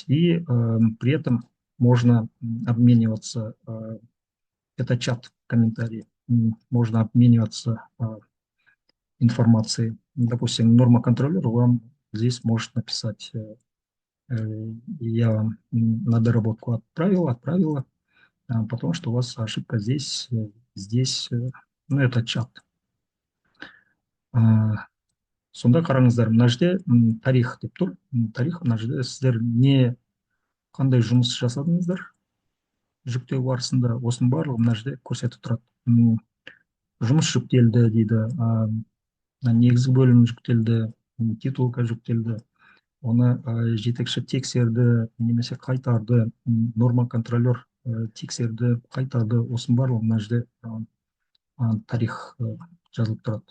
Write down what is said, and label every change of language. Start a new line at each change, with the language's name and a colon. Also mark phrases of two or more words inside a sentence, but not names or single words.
Russian: И при этом можно обмениваться, это чат, комментарии, можно обмениваться информацией. Допустим, нормоконтроллер вам здесь может написать: я вам на доработку отправила, потому что у вас ошибка здесь, ну, это чат.
Kazakh: Сонда қараңыздар, мына жерде тарих деп тұр. Тарих, мына жерде сіздер қандай жұмыс жасадыңыздар жүктеу барысында, осының барлығы мына жерде көрсетіп тұрады. Жұмыс жүктелді дейді, негізгі бөлім жүктелді, титулка жүктелді, оны жетекші тексерді немесе қайтарды, норма-контролер тексерді, қайтарды, осының барлығы мына жерде тарих жазылып тұрады.